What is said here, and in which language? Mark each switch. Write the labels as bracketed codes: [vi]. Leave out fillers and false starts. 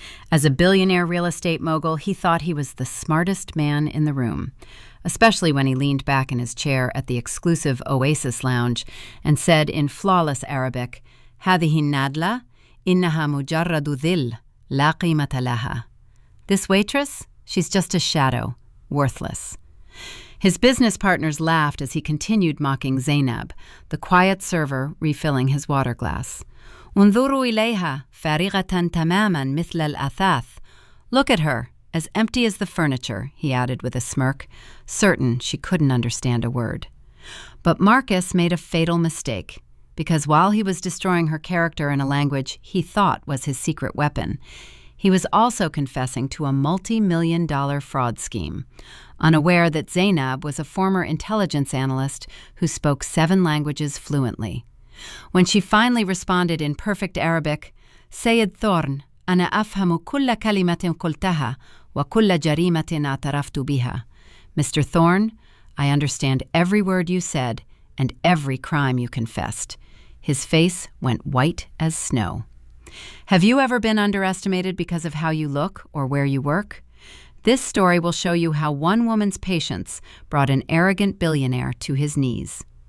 [en] As a billionaire real estate mogul, he thought he was the smartest man in the room, especially when he leaned back in his chair at the exclusive Oasis lounge and said in flawless Arabic, [ar] "هذه النادلة إنها مجرد ظل لا قيمة لها." [en] This waitress, she's just a shadow, worthless. His business partners laughed as he continued mocking Zainab, the quiet server refilling his water glass. [ar] انظروا إليها فارغة تماما مثل الأثاث. [en] Look at her, as empty as the furniture, he added with a smirk, certain she couldn't understand a word. But Marcus made a fatal mistake, because while he was destroying her character in a language he thought was his secret weapon, he was also confessing to a multi-million-dollar fraud scheme, unaware that Zainab was a former intelligence analyst who spoke 7 languages fluently. When she finally responded in perfect Arabic, [ar] "سيد ثورن, أنا أفهم كل كلمة قلتها وكل جريمة اعترفت بها." [en] Mr. Thorne, I understand every word you said and every crime you confessed. His face went white as snow. Have you ever been underestimated because of how you look or where you work? This story will show you how one woman's patience brought an arrogant billionaire to his knees.